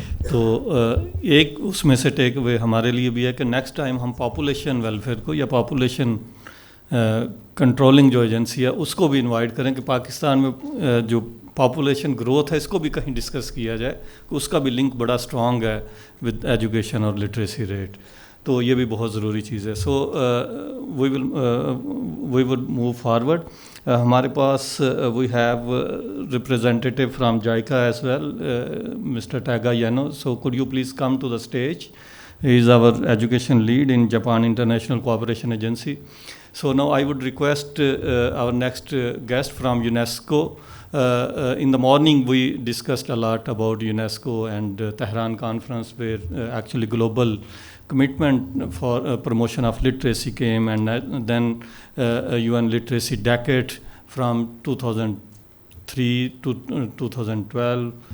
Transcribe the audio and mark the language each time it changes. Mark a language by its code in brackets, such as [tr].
[ur] تو ایک اس میں سے ٹیک اوے ہمارے لیے بھی ہے کہ نیکسٹ ٹائم ہم پاپولیشن ویلفیئر کو یا پاپولیشن کنٹرولنگ جو ایجنسی ہے اس کو بھی انوائٹ کریں کہ پاکستان میں جو پاپولیشن گروتھ ہے اس کو بھی کہیں ڈسکس کیا جائے, اس کا بھی لنک بڑا اسٹرانگ ہے ود ایجوکیشن اور لٹریسی ریٹ. تو یہ بھی بہت ضروری چیز ہے. [en] So we will move forward. [ur] ہمارے پاس [en] We have representative from JICA as well, mister Tega Yeno. So could you please come to the stage. He is our education lead in Japan International Cooperation Agency. So now I would request our next guest from UNESCO. In the morning we discussed a lot about UNESCO and Tehran conference where actually global commitment for promotion of literacy came, and then UN literacy decade from 2003 to 2012.